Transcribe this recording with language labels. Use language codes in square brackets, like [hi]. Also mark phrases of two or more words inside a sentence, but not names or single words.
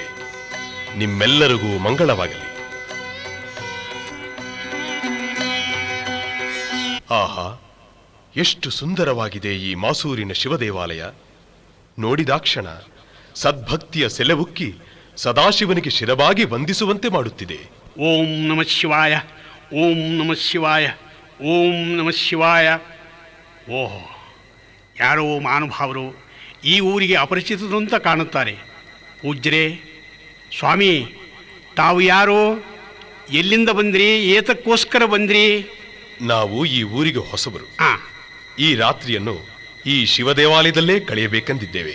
[kn] ನಿಮ್ಮೆಲ್ಲರಿಗೂ ಮಂಗಳವಾಗಲಿ. ಆಹಾ, ಎಷ್ಟು ಸುಂದರವಾಗಿದೆ ಈ ಮಾಸೂರಿನ ಶಿವದೇವಾಲಯ. ನೋಡಿದಾಕ್ಷಣ ಸದ್ಭಕ್ತಿಯ ಸೆಲೆವುಕ್ಕಿ ಸದಾಶಿವನಿಗೆ ಶಿರವಾಗಿ ವಂದಿಸುವಂತೆ ಮಾಡುತ್ತಿದೆ. [sa] ಓಂ ನಮಃ ಶಿವಾಯ, ಓಂ ನಮಃ ಶಿವಾಯ, ಓಂ ನಮಃ ಶಿವಾಯ. [kn] ಓಹೋ, ಯಾರೋ ಮಹಾನುಭಾವರು ಈ ಊರಿಗೆ ಅಪರಿಚಿತರು ಅಂತ ಕಾಣುತ್ತಾರೆ. ಪೂಜ್ಯರೇ, ಸ್ವಾಮಿ, ತಾವು ಯಾರೋ? ಎಲ್ಲಿಂದ ಬಂದ್ರಿ? ಏತಕ್ಕೋಸ್ಕರ ಬಂದ್ರಿ? ನಾವು ಈ ಊರಿಗೆ ಹೊಸಬರು. ಈ ರಾತ್ರಿಯನ್ನು ಈ ಶಿವದೇವಾಲಯದಲ್ಲೇ ಕಳೆಯಬೇಕೆಂದಿದ್ದೇವೆ.